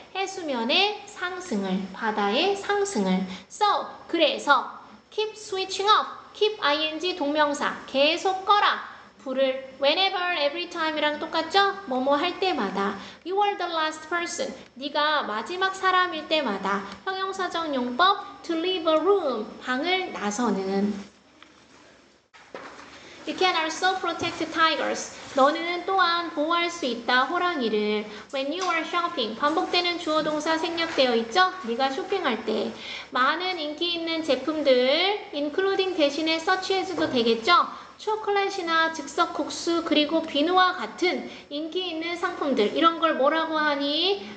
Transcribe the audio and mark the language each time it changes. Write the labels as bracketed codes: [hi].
[ko] 해수면의 상승을 바다의 상승을. So 그래서 [en] keep switching up [ko] keep ing 동명사 계속 꺼라. 불을 whenever, every time이랑 똑같죠? 뭐뭐 할 때마다. [en] You are the last person. [ko] 네가 마지막 사람일 때마다. 형용사적 용법 [en] to leave a room. [ko] 방을 나서는. [en] You can also protect tigers. [ko] 너는 또한 보호할 수 있다. 호랑이를. [en] When you are shopping. [ko] 반복되는 주어 동사 생략되어 있죠? 네가 쇼핑할 때. 많은 인기 있는 제품들 including 대신에 such as도 되겠죠? 초콜릿이나 즉석 국수 그리고 비누와 같은 인기 있는 상품들 이런 걸 뭐라고 하니?